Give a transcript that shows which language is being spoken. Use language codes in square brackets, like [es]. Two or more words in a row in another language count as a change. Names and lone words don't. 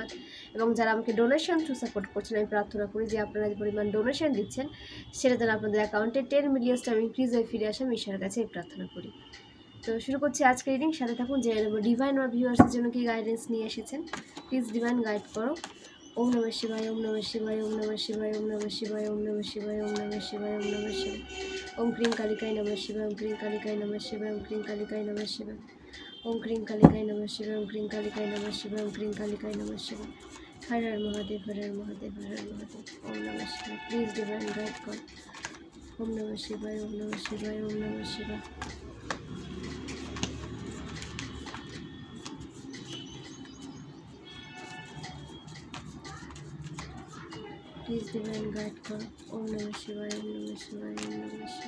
[bn] এবং যারা আমাকে [en] donation through support [bn] করছেন, আমি প্রার্থনা করি যে আপনারা যে পরিমাণ ডোনেশন দিচ্ছেন সেটা যেন আপনাদের অ্যাকাউন্টে 10 [en] million time increase [bn] হয়ে ফিরে আসে। আমি ঈশ্বরের কাছে প্রার্থনা করি। তো শুরু করছি আজকে রিডিং। সাথে থাকুন যে ডিভাইন আমার ভিউয়ার্সের জন্য কি গাইডেন্স নিয়ে এসেছেন। [en] please divine guide [bn] করো। [sa] ওম নমঃ শিবায়, ওম নমঃ শিবায়, ওম নমঃ শিবায়, ওম নমঃ শিবায়, ওম নমঃ শিবায়, ওম নমঃ শিবায়, ওম নমঃ শিবায়। ওম ক্রিং কালিকায় নমঃ শিবায়, ওম ক্রিং কালিকায় নমঃ শিবায়, ওম ক্রিং কালিকায় নমঃ শিবায়, ওম ক্রিং কালিকায় নমঃ শিবায়, ওম ক্রিং কালিকায় নমঃ শিবায়, ওম ক্রিং কালিকায় নমঃ শিবায়। হর হর মহাদেব, হর হর মহাদেব, হর হর মহাদেব। ওম নমঃ শিবায়। [en] please divine guide [bn] করো। [sa] ওম নমঃ শিবায়, ওম নমঃ শিবায়, ওম নমঃ শিবায়। [en] please divine guide [bn] करो। [sa] ओम नमः शिवाय, ओम नमः शिवाय, ओम नमः शिवाय।